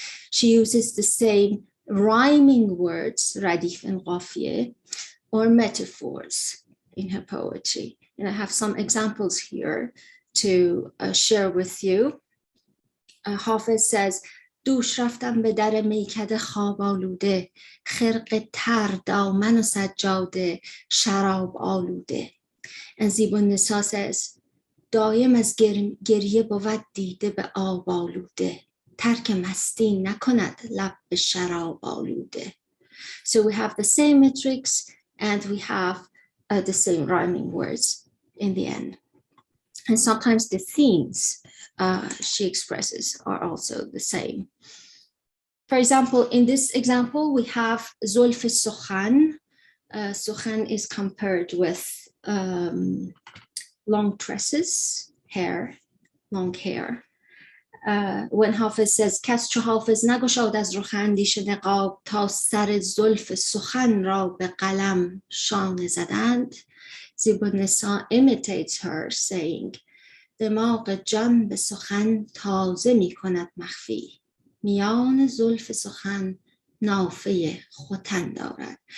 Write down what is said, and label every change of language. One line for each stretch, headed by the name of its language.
English: She uses the same rhyming words, radif and ghafiyeh, or metaphors in her poetry. And I have some examples here to share with you. Hafiz says,
Persian: دوش رفتم به در میکده خواب آلوده خرق تر دامن و سجاده شراب آلوده.
English: And Zīb al-Nisā says,
Persian: دایم از گریه بود دیده به آب آلوده ترک مستی نکند لب به شراب آلوده.
English: So we have the same metrics and we have the same rhyming words in the end. And sometimes the themes she expresses are also the same. For example, in this example, we have Zulf al-Sukhan. Sukhan is compared with long tresses, hair, long hair. When Hafiz says,
Persian: کس چو حافظ نگشاد از رخ اندیش نقاب تا سر زلف سخن را به قلم شانه زدند.
English: Zīb al-Nisā imitates her saying,
Persian: دماغ جان به سخن تازه می کند مخفی میان زلف سخن نافه ختن دارد.